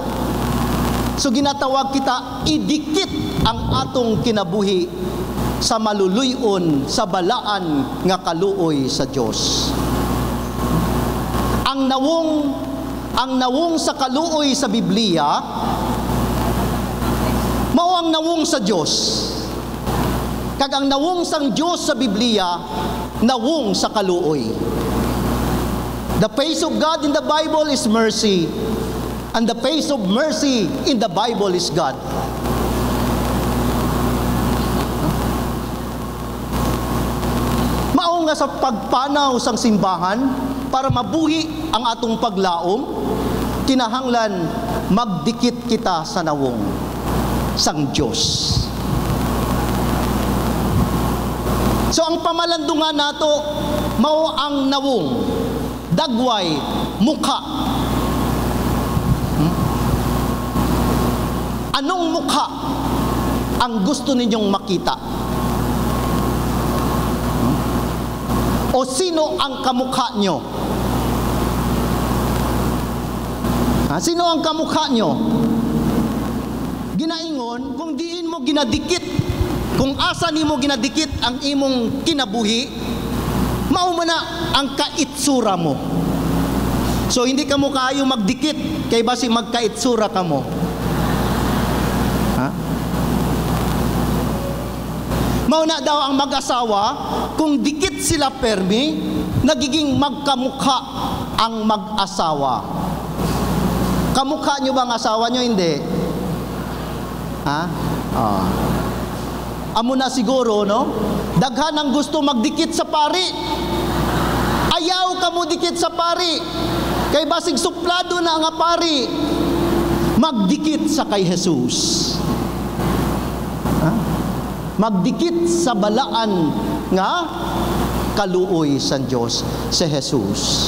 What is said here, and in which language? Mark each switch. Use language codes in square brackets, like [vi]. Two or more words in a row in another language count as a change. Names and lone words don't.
[ceb] So ginatawag kita idikit ang atong kinabuhi sa maluluyon, sa balaan nga kaluoy sa Dios. Ang nawong sa kaluoy sa Biblia mao ang nawong sa Dios. [hil] Kag ang nawong sang Dios sa Biblia, nawong sa kaluoy. [en] The face of God in the Bible is mercy, and the face of mercy in the Bible is God. [hil] Mao nga sa pagpanaw sang simbahan, para mabuhi ang atong paglaom, kinahanglan magdikit kita sa nawong sang Dios. [ceb] So ang pamalandungan nato mao ang nawong, dagway, [tl] mukha. Anong mukha ang gusto ninyong makita? O sino ang kamukha nyo? Sino ang kamukha nyo? [ceb] Ginaingon, kung diin mo ginadikit, kung asa nimo ginadikit ang imong kinabuhi, mao man na ang kaitsura mo. [hil] So hindi ka mo kaayo magdikit, kay basi magkaitsura ka mo. [tl] Mao na daw ang mag-asawa, kung dikit sila permi, nagiging magkamukha ang mag-asawa. Kamukha nyo ba ang asawa nyo? [hil] Hindi. Amo na siguro, no? [ceb] Daghan ang gusto magdikit sa pari. [hil] Ayaw ka mo dikit sa pari. [ceb] Kay basig suplado na nga pari. Magdikit sa kay Jesus. Magdikit sa balaan nga kaluoy sa Dios si Jesus.